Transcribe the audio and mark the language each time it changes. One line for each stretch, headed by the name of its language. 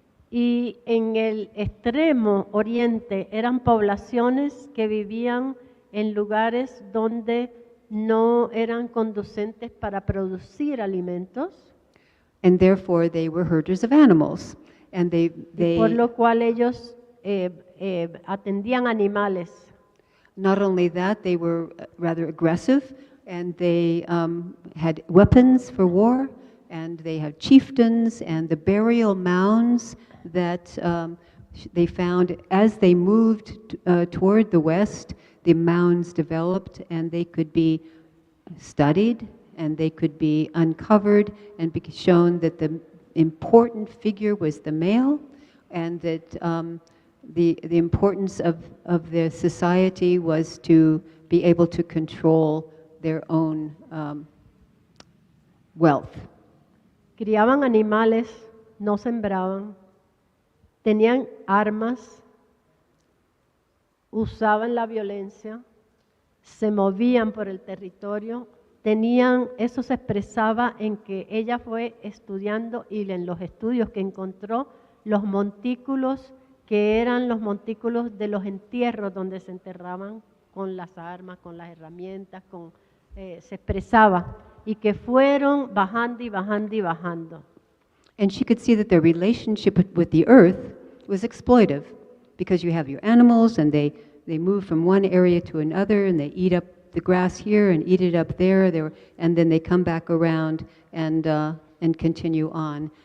Spanish: Y en el extremo oriente eran poblaciones que vivían en lugares donde no eran conducentes para producir alimentos.
English: And therefore they were herders of animals. And
Spanish: por lo cual ellos atendían animales.
English: Not only that, they were rather aggressive, and they had weapons for war, and they had chieftains, and the burial mounds that they found as they moved toward the west, the mounds developed, and they could be studied, and they could be uncovered, and be shown that the important figure was the male, and that the importance of their society was to be able to control their own wealth.
Spanish: Criaban animales, no sembraban, tenían armas, usaban la violencia, se movían por el territorio, eso se expresaba en que ella fue estudiando y en los estudios que encontró los montículos que eran los montículos de los entierros donde se enterraban con las armas, con las herramientas, se expresaba y que fueron bajando y bajando y bajando.
English: And she could see that their relationship with the earth was exploitive, because you have your animals and they move from one area to another and they eat up the grass here and eat it up there, and then they come back around and continue on.